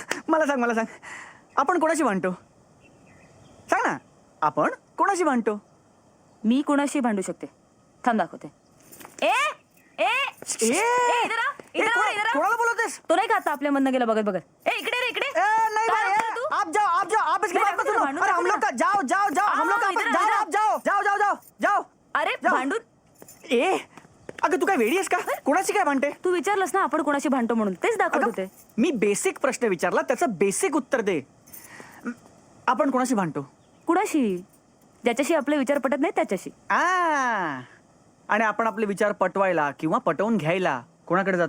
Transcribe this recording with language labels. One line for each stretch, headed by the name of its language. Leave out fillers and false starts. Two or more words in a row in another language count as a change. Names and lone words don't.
Marathi: मला सांग आपण कोणाशी भांडतो? सांग ना, आपण कोणाशी भांडतो? मी कोणाशी भांडू शकते? थांब दाखवते. ए ए ए,
Hindi: इधर आ, इधर आ, इधर आ.
Marathi: कोणाला बोलवतेस? तो नाही का आता आपल्या मधनं गेला बघत बघत. ए इकडे रे इकडे.
Hindi: नहीं
Marathi: काय
Hindi: भाई,
Marathi: बोलतो तू?
Hindi: आप जाओ आप इसकी मैं बात मत तुझे सुनो।
Marathi: भांडू
Hindi: अरे हम
Marathi: सकती
Hindi: लोग का जाओ हम लोग का इधर आ, जाओ इधर आ. आप जाओ अरे जाओ.
Marathi: भांडून ए अगं तू काय वेडी आहेस का? कोणाशी काय भांडते? तू विचारलंस ना आपण कोणाशी भांडतो म्हणून, तेच दाखवत अगं, होते. मी बेसिक प्रश्न विचारला, त्याचं बेसिक उत्तर दे. आपण कोणाशी भांडतो? कुणाशी? ज्याच्याशी आपले विचार पटत नाही त्याच्याशी. आणि आपण आपले विचार पटवायला किंवा पटवून घ्यायला कोणाकडे जातो?